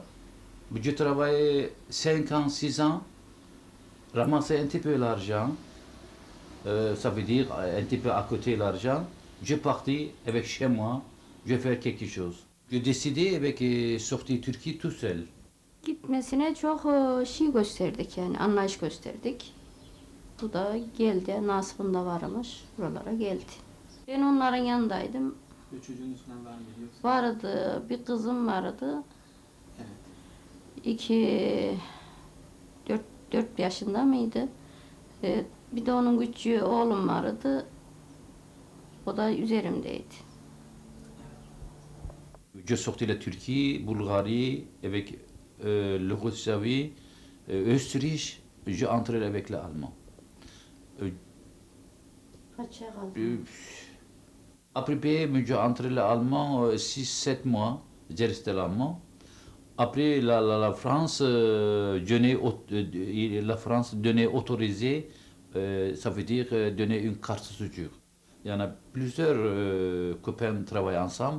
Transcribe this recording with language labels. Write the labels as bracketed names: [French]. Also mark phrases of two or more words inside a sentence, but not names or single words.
[French] Je travaillais 5 ans, 6 ans, ramasser un petit peu l'argent. Ça veut dire un petit peu à côté l'argent. Je partais avec chez moi, je vais faire quelque chose. Je décidé avec sortir Turquie tout seul. [Turkish] Gitmesine çok şey gösterdik, yani anlayış gösterdik. Bu da geldi, nasibinde varmış, buralara geldi. Ben onların yanındaydım. Bir çocuğunuz falan var mı yoksa? Vardı, bir kızım vardı. Evet. 4 yaşında mıydı? Bir de onun küçüğü oğlum vardı. O da üzerimdeydi. [French] Je sortais la Turquie, Bulgarie, avec l'Yougoslavie, Autriche, je entrais avec l'allemand. [Turkish] Kaç ay kaldı? [French] Après, j'ai entré l'allemand 6-7 mois, j'ai resté l'allemand. Après, la France, la France donnait autorisé, ça veut dire donner une carte séjour. Il y en a plusieurs copains travaillent ensemble.